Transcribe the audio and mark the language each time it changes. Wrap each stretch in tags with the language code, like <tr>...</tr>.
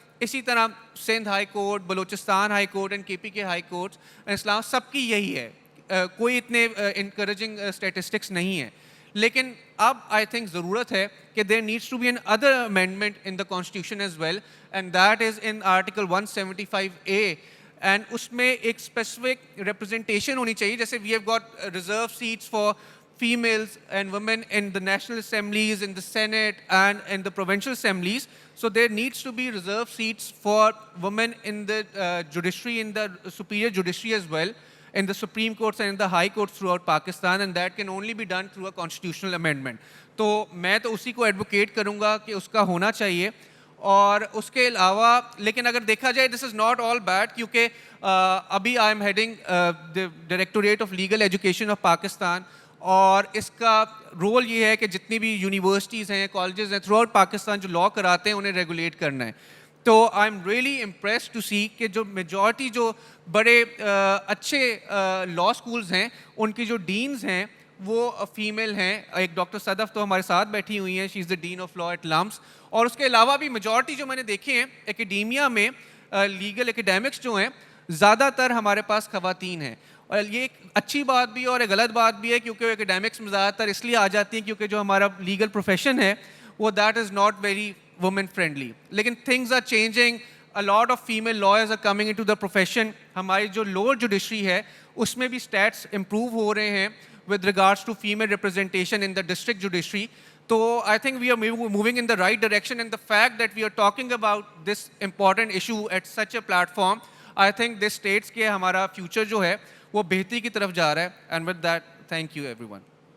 <ur>اسی طرح Sindh high court, Balochistan high court and کے پی کے ہائی کورٹ, اسلام سب کی یہی ہے. کوئی اتنے انکریجنگ اسٹیٹسٹکس نہیں ہے. لیکن اب</ur> <en>I think</en> <ur>ضرورت ہے کہ</ur> <en>There needs to be an other amendment in the constitution as well, and that is in article 175A.</en> <ur>And اس میں ایک اسپیسیفک ریپرزنٹیشن ہونی چاہیے. جیسے</ur> <en>We have got reserve seats for females and women in the national assemblies, in the Senate and in the provincial assemblies. So there needs to be reserved seats for women in the judiciary, in the superior judiciary as well, in the Supreme Courts and in the high courts throughout Pakistan, and that can only be done through a constitutional amendment.</en> <ur>تو میں تو اسی کو advocate کروں گا کہ اس کا ہونا چاہیے. اور اس کے علاوہ لیکن اگر دیکھا جائے</ur> <en>this is not all bad,</en> <ur>کیونکہ ابھی</ur> <en>I am heading the directorate of legal education of Pakistan,</en> <ur>اور اس کا رول یہ ہے کہ جتنی بھی یونیورسٹیز ہیں, کالجز ہیں تھرو آؤٹ پاکستان جو لا کراتے ہیں انہیں ریگولیٹ کرنا ہے. تو</ur> <en>I am really impressed to see</en> <ur>کہ جو میجورٹی جو بڑے اچھے لا اسکولز ہیں ان کی جو ڈینز ہیں وہ فیمیل ہیں. ایک ڈاکٹر صدف تو ہمارے ساتھ بیٹھی ہوئی ہیں,</ur> <en>She is the dean of law at LUMS.</en> <ur>اور اس کے علاوہ بھی میجورٹی جو میں نے دیکھے ہیں اکیڈیمیا میں, لیگل اکیڈیمکس جو ہیں زیادہ تر ہمارے پاس خواتین ہیں. اور یہ ایک اچھی بات بھی ہے اور ایک غلط بات بھی ہے, کیونکہ اکیڈیمکس میں زیادہ تر اس لیے آ جاتی ہیں کیونکہ جو ہمارا لیگل پروفیشن ہے وہ</ur> <en>That is not very woman friendly.</en> <ur>لیکن</ur> <en>Things are changing, a lot of female lawyers are coming into the profession.</en> <ur>ہماری جو لوور جوڈیشری ہے اس میں بھی اسٹیٹس امپروو ہو رہے ہیں</ur> <en>with regards to female representation in the district judiciary. So I think we are moving in the right direction, and the fact that we are talking about this important issue at such a platform, I think this states</en> <ur>کہ ہمارا future جو ہے وہ بہتری کی طرف جا رہا ہے.</ur> <en>And with that, thank you everyone.</en>